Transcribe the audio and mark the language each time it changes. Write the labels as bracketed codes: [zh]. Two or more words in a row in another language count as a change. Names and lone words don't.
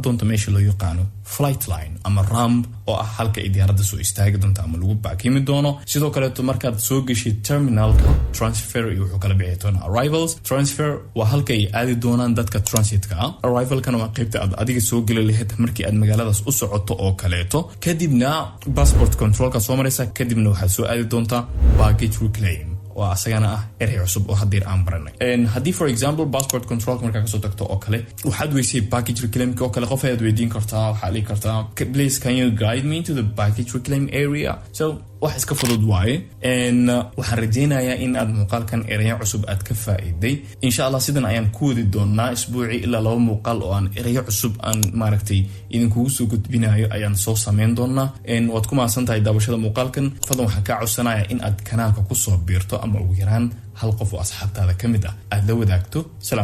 [so] doonto meesha loo yaqaano [en] flight line [so] ama ramp oo ah halka ay diyaaradda soo istaagi doonto ama lagu baakimi doono sidoo kaleeto markaad soo geshid terminalka transfer iyo wuxuu kala bixi doonaa arrivals transfer waa halka ay aadi doonaan dadka transitka ah arrivalkana waa qaybta aad adiga soo geli lahayd markii aad magaaladaas u socoto oo kaleeto kadibna [en] passport controlka [so] soo maraysa kadibna waxaad soo aadi doontaa [en] baggage reclaim [so] waa asagana ah erey cusub oo hadeer aan baranay. Haddii [en] for example passport control [so] markaa kasoo tagto oo kale waxaad weysay [en] package reclaim [so] oo kale qof ayaad weydiin kartaa, waxaad dhihi kartaa [en] please can you guide me to the package reclaim area. [so] So wax iska fudud waaye. Waxaan rajaynayaa in aad muuqaalkan ereyo cusub aad ka faa'iiday. [ar] Insha Allah [so] sidan ayaan ku wadi doonaa isbuuci ilaa 2 muuqaal oo aan ereyo cusub aan maaragtay idinkugu soo gudbinayo ayaan soo sameyn doonaa. Waad ku mahadsantahay daawashada muuqaalkan. Fadlan waxaan kaa codsanayaa in aad kanaalka ku soo biirto ama ugu yaraan hal qof oo asxaabtaada ka mid ah aad la wadaagto.